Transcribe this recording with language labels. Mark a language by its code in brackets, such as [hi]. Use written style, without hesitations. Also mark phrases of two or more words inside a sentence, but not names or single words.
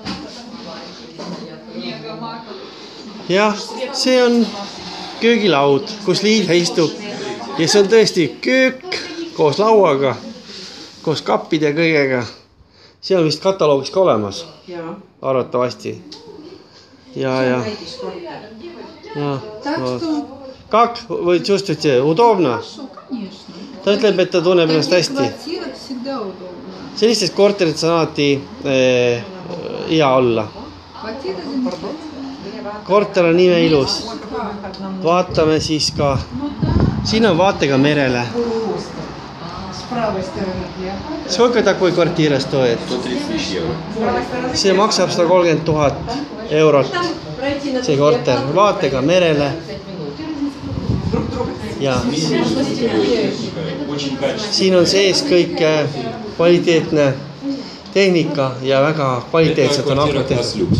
[et] Jah, see on köögilaud, kus Liilia istub ja see on tõesti köök koos lauaga, koos kappide ja kõigega. See on vist kataloogis ka olemas, arvatavasti. Ja. [ru] Как? Вы чувствуете? Удобно? [et] Ta ütleb, et ta tunneb ennast hästi. Sellistes korterites on alati hea olla. Korter on nii ilus. Vaatame siis ka. Siin on vaatega merele. [ru] Сколько такой квартира стоит? 130 000 €. [et] See maksab 130 000 eurot. See korter vaatega merele. Ja siin on sees kõik kvaliteetne tehnika ja väga kvaliteetselt on aknad tehtud.